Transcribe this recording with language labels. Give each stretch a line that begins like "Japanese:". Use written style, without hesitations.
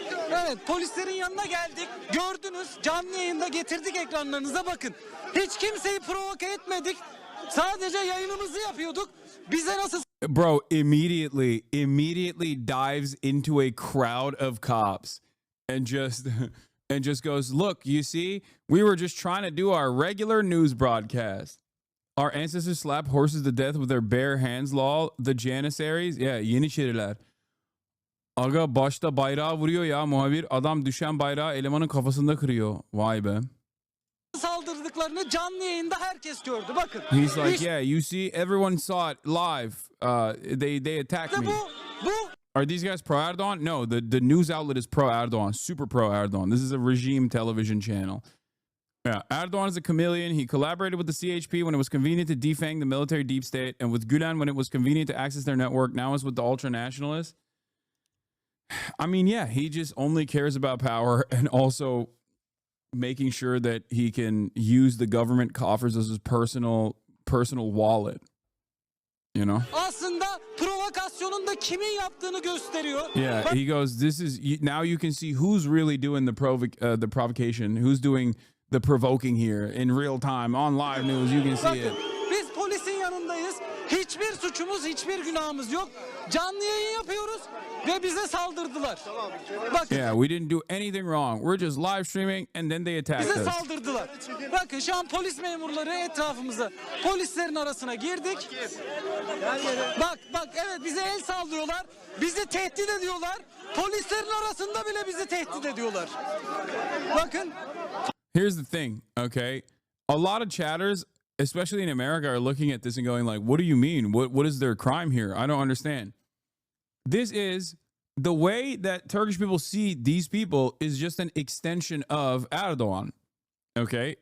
Turkish: Evet, polislerin yanına geldik. Gördünüz. Canlı yayında getirdik ekranlarınıza bakın. Hiç kimseyi provoke etmedik. Sadece yayınımızı yapıyorduk. Bize nasıl...
English: Bro, immediately dives into a crowd of cops and just goes, look, you see, we were just trying to do our regular news broadcast. Our ancestors slapped horses to death with their bare hands, lol. The Janissaries, yeah, Yeniçeriler.
Turkish: Aga başta bayrağı vuruyor ya muhabir. Adam düşen bayrağı elemanın kafasında kırıyor. Vay be. Saldırdıklarını canlı yayında herkes gördü. Bakın.
English: He's like, yeah, you see, everyone saw it live. They attacked me. Are these guys pro Erdogan? No, the news outlet is pro Erdogan, super pro Erdogan. This is a regime television channel. Yeah, Erdogan is a chameleon. He collaborated with the CHP when it was convenient to defang the military deep state, and with Gülen when it was convenient to access their network. Now it's with the ultra-nationalists. I mean, yeah, he just only cares about power and also making sure that he can use the government coffers as his personal wallet. You know?
Turkish: Aslında provokasyonun da kimin yaptığını gösteriyor.
English: Yeah, he goes, this is now you can see who's really doing the provocation, who's doing the provoking here in real time on live news. You can see it.
Turkish: Biz polisin yanındayız. Hiçbir suçumuz, hiçbir günahımız yok. Canlı yayın yapıyoruz ve bize saldırdılar. Bakın.
English: Yeah, we didn't do anything wrong. We're just live streaming and then they attacked
Turkish: Bize
English: us.
Turkish: saldırdılar. Bakın şu an polis memurları etrafımıza, polislerin arasına girdik. Bak evet bize el sallıyorlar. Bizi tehdit ediyorlar. Polislerin arasında bile bizi tehdit ediyorlar. Bakın.
English: Here's the thing, okay? A lot of chatters especially in America, are looking at this and going like, what do you mean? What is their crime here? I don't understand. This is the way that Turkish people see these people is just an extension of Erdogan. Okay.